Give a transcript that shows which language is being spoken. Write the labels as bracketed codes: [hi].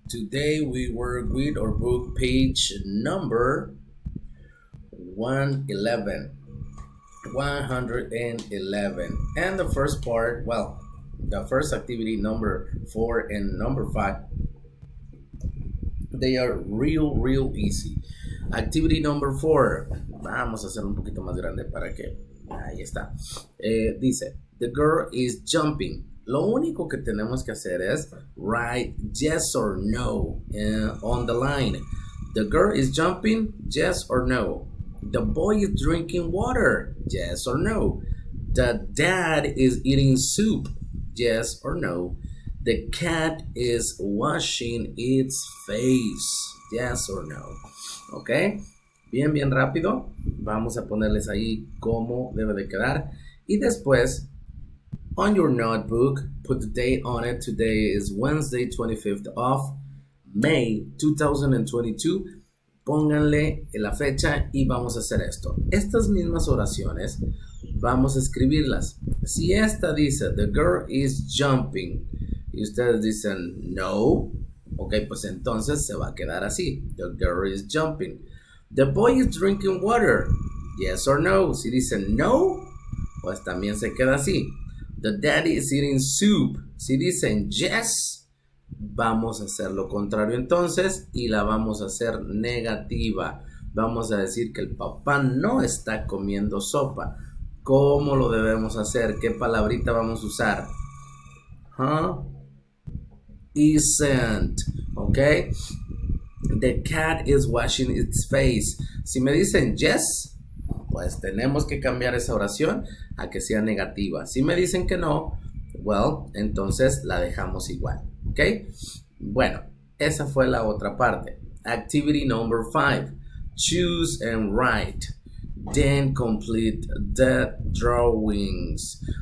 [en] Today we work with our book page number 111. 111. And the first part, well, the first activity number 4 and number 5, they are real easy. Activity number 4. [es] Vamos a hacer un poquito más grande para que. Ahí está. Dice, [en] the girl is jumping. [es] Lo único que tenemos que hacer es [en] write yes or no on the line. The girl is jumping, yes or no. The boy is drinking water, yes or no. The dad is eating soup, yes or no. The cat is washing its face, yes or no. [es] ¿Ok? Bien rápido. Vamos a ponerles ahí cómo debe de quedar. Y después, [en] on your notebook, put the date on it. Today is Wednesday, 25th of May 2022. [es] Pónganle la fecha y vamos a hacer esto. Estas mismas oraciones vamos a escribirlas. Si esta dice, [en] the girl is jumping, [es] y ustedes dicen, no, ok, pues entonces se va a quedar así. [en] The girl is jumping. The boy is drinking water. Yes or no. [es] Si dicen no, pues también se queda así. [en] The daddy is eating soup. [es] Si dicen yes, vamos a hacer lo contrario entonces y la vamos a hacer negativa. Vamos a decir que el papá no está comiendo sopa. ¿Cómo lo debemos hacer? ¿Qué palabrita vamos a usar? [en] Isn't. ¿Ok? The cat is washing its face. [es] Si me dicen yes, pues tenemos que cambiar esa oración a que sea negativa. Si me dicen que no, well, entonces la dejamos igual. ¿Ok? Bueno, esa fue la otra parte. [en] Activity number 5. Choose and write. Then complete the drawings.